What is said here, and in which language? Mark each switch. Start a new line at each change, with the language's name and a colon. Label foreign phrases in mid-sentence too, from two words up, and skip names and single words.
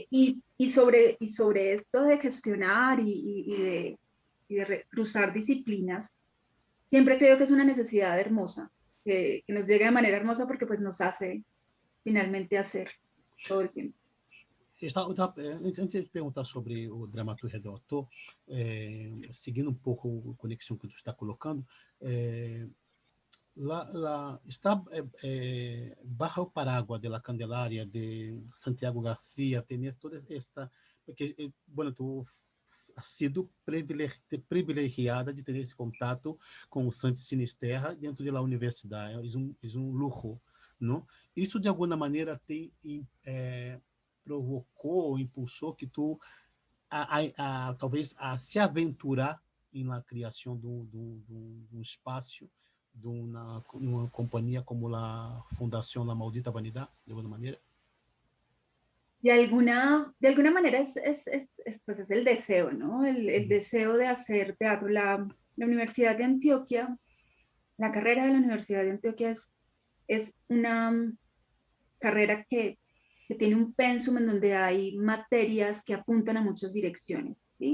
Spanish: Y sobre esto de gestionar y de cruzar disciplinas, siempre creo que es una necesidad hermosa, que nos llegue de manera hermosa porque pues nos hace finalmente hacer todo el tiempo.
Portuguese: Antes de perguntar sobre o dramaturgia do autor, seguindo um pouco a conexão que tu está colocando,
Spanish: está bajo el paraguas de la Candelaria de Santiago García, tenías toda esta, porque, bueno, tú has sido privilegiada de
Portuguese: ter esse contato com o Santos Sinisterra dentro da universidade, é um luxo, não? Isso de alguma maneira te provocou, impulsou que tu talvez a se aventurar na criação de um espaço de uma companhia como a Fundação La Maldita Vanidade, de alguma maneira?
Spanish: De alguna manera pues es el deseo, ¿no? El deseo de hacer teatro. La Universidad de Antioquia, la carrera de la Universidad de Antioquia es una carrera que tiene un pensum en donde hay materias que apuntan a muchas direcciones, ¿sí?